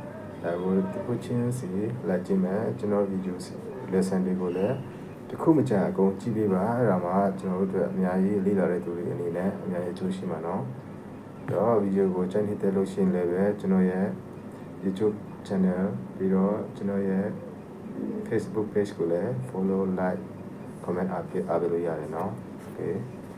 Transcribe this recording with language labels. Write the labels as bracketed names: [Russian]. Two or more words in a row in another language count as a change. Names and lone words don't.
[Burmese] ဒါကိုတစ်ခုချင်းစီလိုက်ကြည့်မယ်ကျွန်တော်ဗီဒီယိုစီ lesson တွေကိုလည်းတစ်ခုမကြာအကုန်ကြည့်ပေးပါအဲ့ဒါမှကျွန်တော်တို့အတွက်အများကြီးလေ့လာတဲ့သူတွေအနေနဲ့အများကြီးအကျိုးရှိမှာနော်တော့ဗီဒီယိုကိုကြိုက်နေတဲ့လို့ရှိရင်လည်းပဲကျွန်တော်ရဲ့ YouTube channel ပြီးတော့ကျွန်တော်ရဲ့ Facebook page ကိုလည်း [English] follow like comment [Burmese] အားပေးလို့ရတယ်နော် okay